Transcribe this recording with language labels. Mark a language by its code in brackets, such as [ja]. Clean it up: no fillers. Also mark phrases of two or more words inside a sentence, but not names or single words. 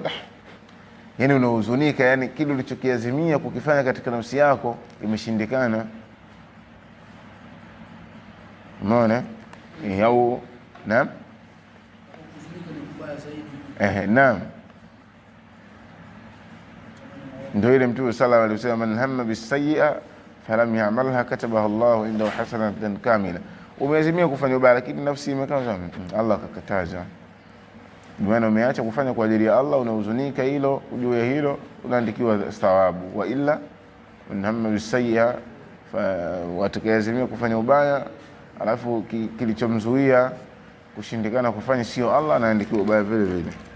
[sw] Yani unahuzunika, yani kile ulichokiazimia kukifanya katika nafsi yako imeshindikana. Unaona? Au naam, naam, ndio ile Mtume [ar] صلى الله عليه وسلم من هم بالسيئة فلم يعملها كتبها الله عنده حسنة كاملة. [sw] Umeazimia kufanya ubaya lakini nafsi imekaza, Allah akakataza, maana umeacha kufanya kwa ajili ya Allah, unahuzunika hilo, ujue hilo unaandikiwa thawabu. [ar] وإلا من هم بالسيئة, [sw] watakayazimia kufanya ubaya alafu kilichomzuia kushindikana kufanya sio Allah, anaandikiwa ubaya vile vile.